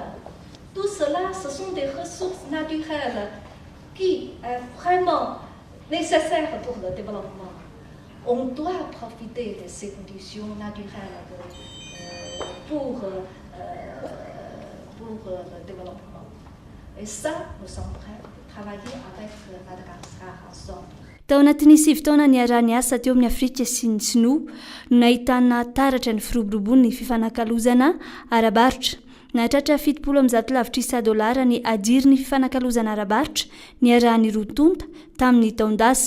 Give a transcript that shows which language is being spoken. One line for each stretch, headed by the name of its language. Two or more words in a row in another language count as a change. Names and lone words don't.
French: Tout cela, ce sont des ressources naturelles qui sont vraiment nécessaires pour le développement. on doit profiter de ces conditions naturelles pour le développement. Et ça, nous sommes prêts à travailler avec Madagascar ensemble.
Malagasy: Tao anatin'ny 7 taona niarany asa teo amin'ny Afrika sy ny Sinoa no nahitana taratra ny firoborobony ny fifanakalozana arabaritra. Nahatratra 700 lavitra isa dolara ny adiry ny fifanakalozana arabaritra niarahan'ny rotonta tamin'ny taondasa.